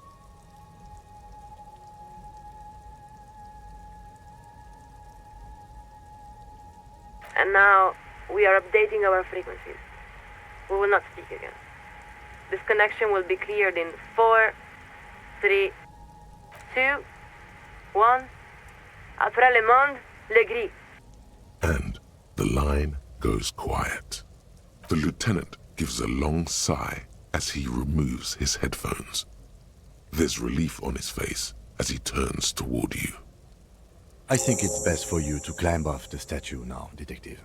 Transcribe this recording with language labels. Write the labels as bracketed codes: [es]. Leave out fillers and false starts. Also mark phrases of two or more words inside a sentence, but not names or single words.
[en] And now, we are updating our frequencies. We will not speak again. This connection will be cleared in 4, 3, 2, 1. [fr] Après le monde, le gris. [en] And the line goes quiet. The lieutenant gives a long sigh as he removes his headphones. There's relief on his face as he turns toward you. I think it's best for you to climb off the statue now, Detective.